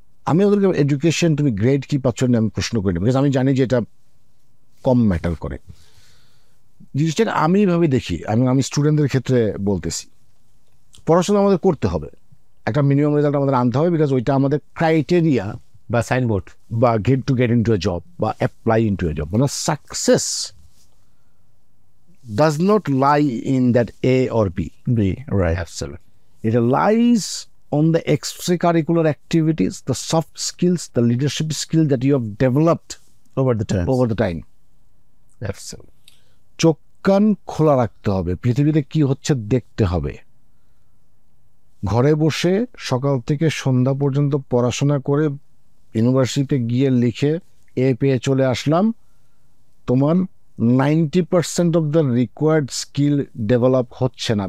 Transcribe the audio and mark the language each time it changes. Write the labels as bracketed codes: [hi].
[bn] আমি ওদেরকে এডুকেশন, তুমি গ্রেড কি পাচ্ছ না আমি প্রশ্ন করি না, বিকজ আমি জানি যে এটা কম ম্যাটার করে। জিনিসটাকে আমি এইভাবে দেখি, আমি স্টুডেন্টদের ক্ষেত্রে বলতেছি, পড়াশোনা আমাদের করতে হবে, একটা মিনিমাম রেজাল্ট আমাদের আনতে হবে, বিকজ ওইটা আমাদের ক্রাইটেরিয়া বা সাইনবোর্ড [en] বা get into a job বা apply into a job. মানে success does not lie in that A or B. Right. Absolutely. It lies on the extracurricular activities, the soft skills, the leadership skills that you have developed Over the time. Absolutely. [bn] চোখ কান খোলা রাখতে হবে, পৃথিবীতে কি হচ্ছে দেখতে হবে। ঘরে বসে সকাল থেকে সন্ধ্যা পর্যন্ত পড়াশোনা করে ইউনিভার্সিটিতে গিয়ে লিখে পেয়ে চলে আসলাম, তোমার [en] 90% of the required skill [bn] develop হচ্ছে না।